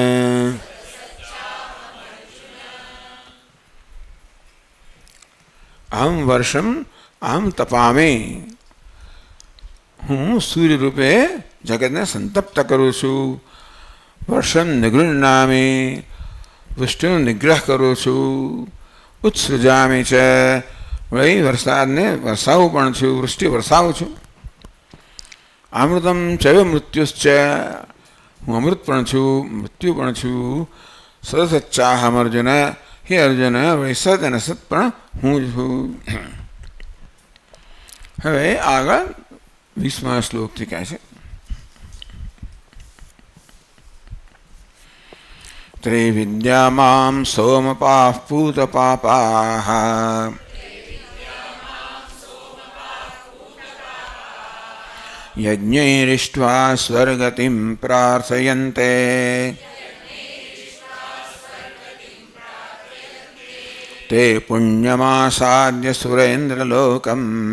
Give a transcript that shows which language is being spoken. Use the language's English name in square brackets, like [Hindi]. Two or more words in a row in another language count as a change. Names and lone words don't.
[Sanskrit] अहं वर्षम अहं तपामि [Gujarati] હું સૂર્ય રૂપે જગત ને સંતપ્ત કરું છું। [Sanskrit] वर्षम निगृह्णामि [Gujarati] વૃષ્ટિનું નિગ્રહ કરું છું। [Sanskrit] उत्सृजामि च [Gujarati] વળી વરસાદને વરસાવું પણ છું, વૃષ્ટિ વરસાવું છું। [Sanskrit] अमृतम चैव मृत्युश्च [Gujarati] હું અમૃત પણ છું, મૃત્યુ પણ છું। [Sanskrit] सदसच्चाहम अर्जुन [Gujarati] હે અર્જુન વળી સત અને સત પણ હું છું। હવે આગળ 20મા શ્લોકથી કહે છે [Sanskrit] त्रैविद्या मां सोमपाः पूतपापाः यज्ञैरिष्ट्वा स्वर्गतिं प्रार्थयन्ते ते पुण्यमासाद्य सुरेन्द्रलोकम्